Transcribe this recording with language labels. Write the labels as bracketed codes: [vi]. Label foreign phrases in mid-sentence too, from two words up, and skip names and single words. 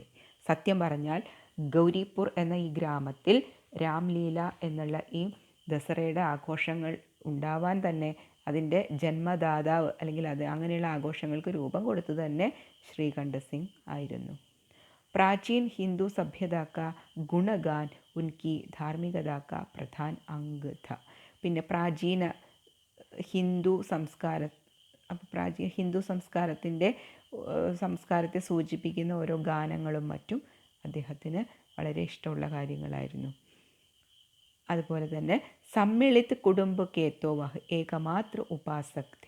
[ml] സത്യം പറഞ്ഞാൽ ഗൗരിപുർ എന്ന ഈ ഗ്രാമത്തിൽ രാംലീല എന്നുള്ള ഈ ദസറയുടെ ആഘോഷങ്ങൾ ഉണ്ടാവാൻ തന്നെ അതിൻ്റെ ജന്മദാതാവ് അല്ലെങ്കിൽ അത് അങ്ങനെയുള്ള ആഘോഷങ്ങൾക്ക് രൂപം കൊടുത്തത് തന്നെ ശ്രീകണ്ഠ സിംഗ് ആയിരുന്നു. [hi] प्राचीन हिंदू सभ्यता का गुणगान उनकी धार्मिकता का प्रधान अंग था. [ml] പിന്നെ പ്രാചീന ഹിന്ദു സംസ്കാരത്തിൻ്റെ സംസ്കാരത്തെ സൂചിപ്പിക്കുന്ന ഓരോ ഗാനങ്ങളും മറ്റും അദ്ദേഹത്തിന് വളരെ ഇഷ്ടമുള്ള കാര്യങ്ങളായിരുന്നു. അതുപോലെ തന്നെ [hi] सम्मिलित कुटुंब के तो वह एकमात्र उपासक थे.